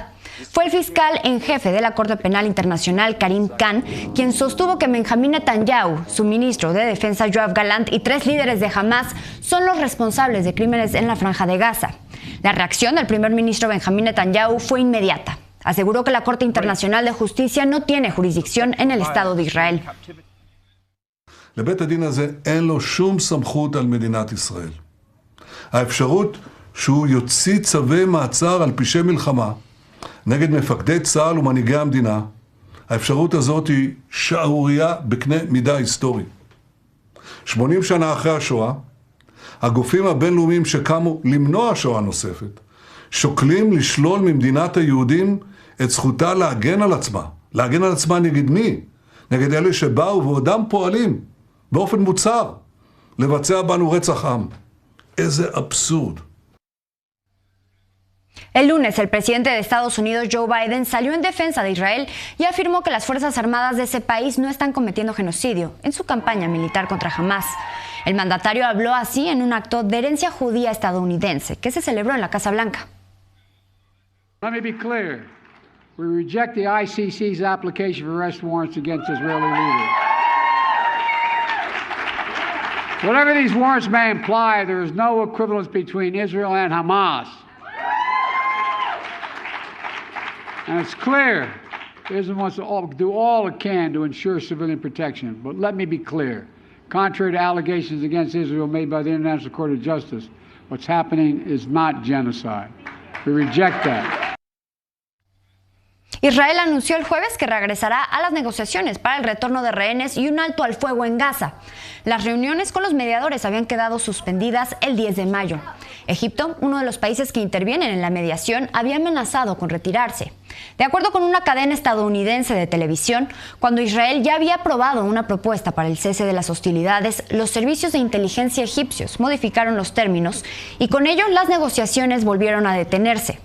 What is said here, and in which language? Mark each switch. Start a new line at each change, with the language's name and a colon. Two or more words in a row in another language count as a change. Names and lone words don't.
Spanish: Fue el fiscal en jefe de la Corte Penal Internacional, Karim Khan, quien sostuvo que Benjamín Netanyahu, su ministro de Defensa, Yoav Gallant, y 3 líderes de Hamas son los responsables de crímenes en la Franja de Gaza. La reacción del primer ministro Benjamín Netanyahu fue inmediata. Aseguró que la Corte Internacional de Justicia no tiene jurisdicción en el Estado de Israel.
Hebrew: לבית הדין הזה אין לו שום סמכות על מדינת ישראל. האפשרות שהוא יוציא צווי מעצר על פשעי מלחמה נגד מפקדי צה"ל ומנהיגי המדינה, האפשרות הזאת היא שערורייה בקנה מידה היסטורי. 80 שנה אחרי השואה, הגופים הבינלאומיים שקמו למנוע שואה נוספת, שוקלים לשלול ממדינת היהודים את זכותה להגן על עצמה. להגן על עצמה נגד מי? נגד אלה שבאו ועודם פועלים באופן מוצהר לבצע בנו רצח עם. איזה אבסורד.
Spanish: El lunes, el presidente de Estados Unidos, Joe Biden, salió en defensa de Israel y afirmó que las Fuerzas Armadas de ese país no están cometiendo genocidio en su campaña militar contra Hamas. El mandatario habló así en un acto de herencia judía estadounidense que se celebró en la Casa Blanca.
English: Let me be clear. We reject the ICC's application for arrest warrants against Israeli leaders. Whatever these warrants may imply, there is no equivalence between Israel and Hamas. And it's clear, Israel wants to do all it can to ensure civilian protection. But let me be clear, contrary to allegations against Israel made by the International Court of Justice, what's happening is not genocide. We reject that.
Spanish: Israel anunció el jueves que regresará a las negociaciones para el retorno de rehenes y un alto al fuego en Gaza. Las reuniones con los mediadores habían quedado suspendidas el 10 de mayo. Egipto, uno de los países que intervienen en la mediación, había amenazado con retirarse. De acuerdo con una cadena estadounidense de televisión, cuando Israel ya había aprobado una propuesta para el cese de las hostilidades, los servicios de inteligencia egipcios modificaron los términos y con ello las negociaciones volvieron a detenerse.